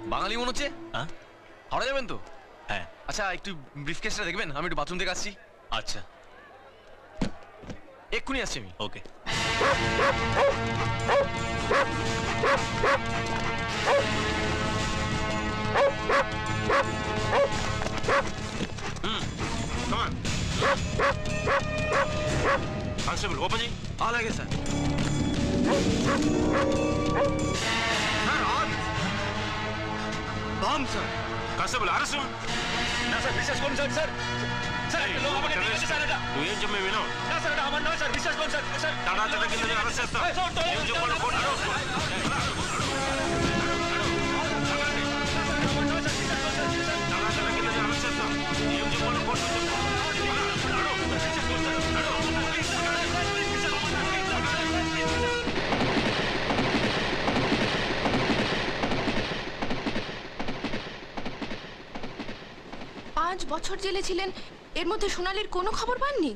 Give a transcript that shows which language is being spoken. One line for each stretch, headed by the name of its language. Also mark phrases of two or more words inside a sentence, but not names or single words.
Bangla: সোনালি মনে হচ্ছে। হ্যাঁ হাওড়া যাবেন তো? হ্যাঁ আচ্ছা একটু ব্রিফকেসটা দেখবেন, আমি একটু বাথরুম থেকে আসছি। আচ্ছা এক্ষুনি আসছি আমি। ওকে
English: constable open
Telugu: చేయి. అలాగే సార్.
English: bomb sir. constable arrest.
Bangla: না স্যার বিশ্বাস করুন স্যার স্যার স্যার একটা লোক আমাকে নিয়ে গেছে স্যার এটা
Telugu: నువ్వేం చెప్పే వినవు.
Bangla: না স্যার এটা আমার নয় স্যার বিশ্বাস করুন স্যার স্যার
Telugu: తడా తడ కింద అరెస్ట్ చేస్తా. ఏం చెప్పాలో కోర్టు అడగొచ్చు. తడా తడ కింద అరెస్ట్ చేస్తా. ఏం చెప్పాలో కోర్టు చెప్పు.
Bangla: পাঁচ বছর জেলে ছিলেন, এর মধ্যে সোনালির কোনো খবর পাননি?